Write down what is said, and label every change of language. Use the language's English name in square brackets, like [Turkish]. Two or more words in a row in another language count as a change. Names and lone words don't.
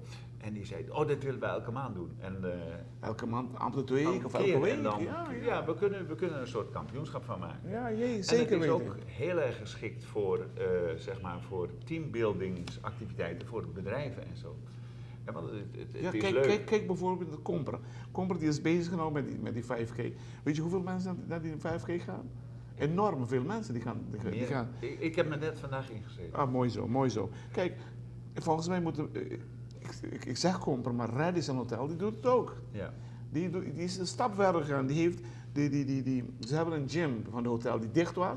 [Dutch] En die zei, dat willen we elke maand doen. En, elke maand, elke 2 weken of elke week? En dan, ja, we kunnen een soort kampioenschap van maken. Ja, zeker en het is ook heel erg geschikt voor, zeg maar, voor teambuildingsactiviteiten voor bedrijven en zo. Ja, want het is leuk. Kijk bijvoorbeeld de Compra. Compra die is bezig genomen met die 5K. Weet je hoeveel mensen naar die 5K gaan? Enorm veel mensen die gaan. Ik heb me net vandaag ingezeten. Ah, mooi zo. Kijk, volgens mij moeten... Ik zeg Compra, maar Radisson Hotel, die doet het ook. Ja. Die is een stap verder gegaan. Ze hebben een gym van het hotel die dicht was.